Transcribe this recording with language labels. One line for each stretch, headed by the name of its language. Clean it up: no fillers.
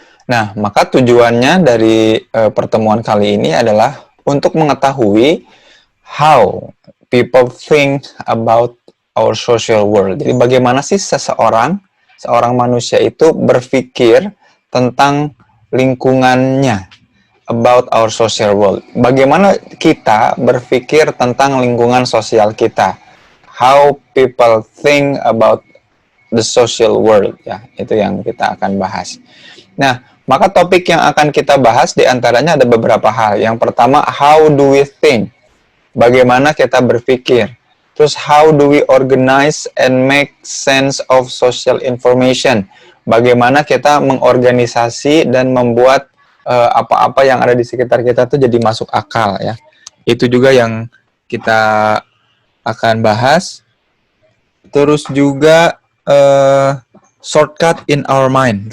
Indonesian: Nah, maka tujuannya dari pertemuan kali ini adalah untuk mengetahui
English: how people think about our social world.
Indonesian: Jadi bagaimana sih seorang manusia itu berpikir tentang lingkungannya,
English: about our social world.
Indonesian: Bagaimana kita berpikir tentang lingkungan sosial kita.
English: How people think about the social world, ya.
Indonesian: Itu yang kita akan bahas. Nah, maka topik yang akan kita bahas diantaranya ada beberapa hal. Yang pertama,
English: how do we think?
Indonesian: Bagaimana kita berpikir? Terus,
English: how do we organize and make sense of social information?
Indonesian: Bagaimana kita mengorganisasi dan membuat apa-apa yang ada di sekitar kita tuh jadi masuk akal, ya. Itu juga yang kita akan bahas. Terus juga
English: shortcut in our mind.